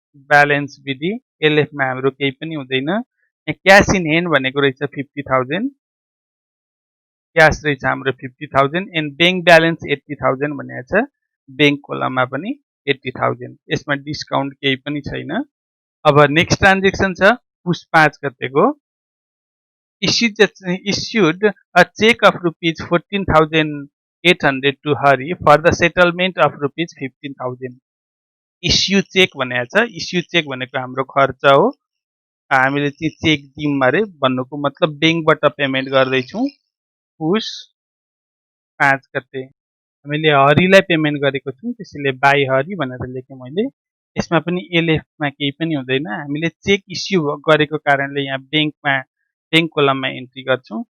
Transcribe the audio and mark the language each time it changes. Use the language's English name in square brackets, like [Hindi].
[Nepali] Balance विधि एलएफमा हाम्रो केही पनि हुँदैन। क्यास इन ह्यान्ड भनेको रहेछ 50,000, क्यास रहेछ हाम्रो 50,000 एन्ड बैंक ब्यालेन्स 80,000 भनेको छ। बैंक कोलममा पनि 80,000, यसमा डिस्काउन्ट केही पनि छैन। अब नेक्स्ट ट्रान्जेक्सन छ पुस 5 गतेको। [English] issued a check of rupees 14,800 to Hari for the settlement of rupees 15,000. [Nepali] Issue check भनेको छ। इस्यु चेक भनेको हाम्रो खर्च हो। हामीले चाहिँ चेक दिउँ अरे भन्नुको मतलब बैंकबाट पेमेन्ट गर्दैछौँ। पुस 5 गते हामीले हरिलाई पेमेन्ट गरेको छौँ, त्यसैले बाई हरि भनेर लेखेँ मैले। यसमा पनि एलएफमा केही पनि हुँदैन। हामीले चेक इस्यु गरेको कारणले यहाँ बैंक कोलममा एन्ट्री गर्छौँ।